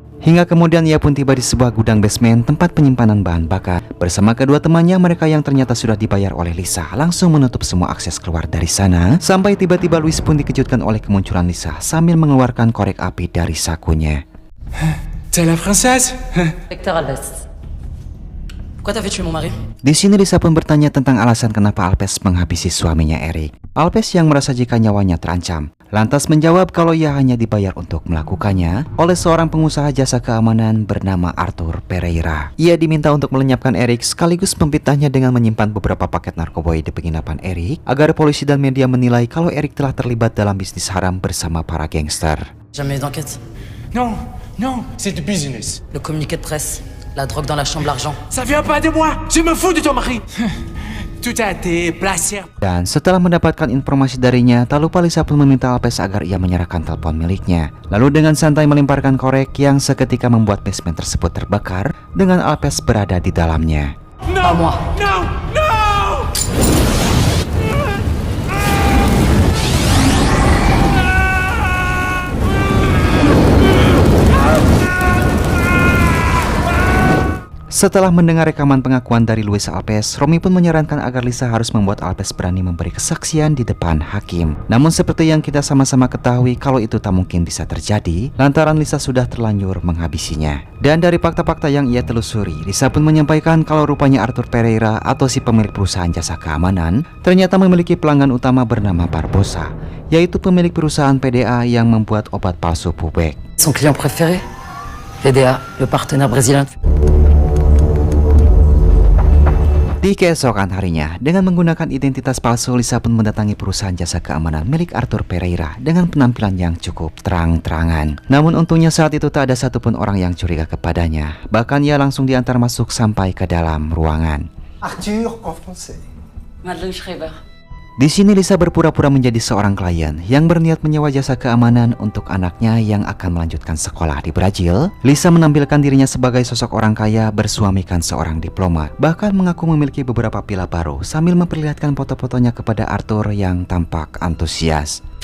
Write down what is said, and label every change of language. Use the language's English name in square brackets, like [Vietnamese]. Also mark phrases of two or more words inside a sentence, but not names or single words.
[Indonesian] Hingga kemudian ia pun tiba di sebuah gudang basement tempat penyimpanan bahan bakar. Bersama kedua temannya, mereka yang ternyata sudah dibayar oleh Lisa langsung menutup semua akses keluar dari sana. Sampai tiba-tiba Louis pun dikejutkan oleh kemunculan Lisa sambil mengeluarkan korek api dari sakunya. [French] T'es la princesse? Hector Alves. Pourquoi t'as fait tuer mon mari? [Indonesian] Di sini Lisa pun bertanya tentang alasan kenapa Alves menghabisi suaminya Eric. Alves yang merasa jika nyawanya terancam, lantas menjawab kalau ia hanya dibayar untuk melakukannya oleh seorang pengusaha jasa keamanan bernama Arthur Pereira. Ia diminta untuk melenyapkan Eric sekaligus memfitnahnya dengan menyimpan beberapa paket narkoboy di penginapan Eric agar polisi dan media menilai kalau Eric telah terlibat dalam bisnis haram bersama para gangster. [French] Jamais d'enquête. Non, non, c'est du business. Le communiqué de presse. La drogue dans la chambre, l'argent. Ça vient pas de moi. Je me fous de ton mari. Tout a été placé. [Indonesian] Dan setelah mendapatkan informasi darinya, tak lupa Lisa pun meminta Alves agar ia menyerahkan telepon miliknya. Lalu dengan santai melemparkan korek yang seketika membuat basement tersebut terbakar dengan Alves berada di dalamnya. [French] Non, moi. Non, non. [Indonesian] Setelah mendengar rekaman pengakuan dari Luis Alves, Romy pun menyarankan agar Lisa harus membuat Alves berani memberi kesaksian di depan hakim. Namun seperti yang kita sama-sama ketahui kalau itu tak mungkin bisa terjadi lantaran Lisa sudah terlanjur menghabisinya. Dan dari fakta-fakta yang ia telusuri, Lisa pun menyampaikan kalau rupanya Arthur Pereira atau si pemilik perusahaan jasa keamanan ternyata memiliki pelanggan utama bernama Barbosa, yaitu pemilik perusahaan PDA yang membuat obat palsu Pubek. [French] Son client préféré? PDA, le partenaire brésilien. [Indonesian] Di keesokan harinya, dengan menggunakan identitas palsu, Lisa pun mendatangi perusahaan jasa keamanan milik Arthur Pereira dengan penampilan yang cukup terang-terangan. Namun untungnya saat itu tak ada satupun orang yang curiga kepadanya. Bahkan ia langsung diantar masuk sampai ke dalam ruangan. [French] Arthur en français. Madeleine Schreiber. [Indonesian] Di sini Lisa berpura-pura menjadi seorang klien yang berniat menyewa jasa keamanan untuk anaknya yang akan melanjutkan sekolah di Brazil. Lisa menampilkan dirinya sebagai sosok orang kaya bersuamikan seorang diplomat, bahkan mengaku memiliki beberapa villa baru sambil memperlihatkan foto-fotonya kepada Arthur yang tampak antusias.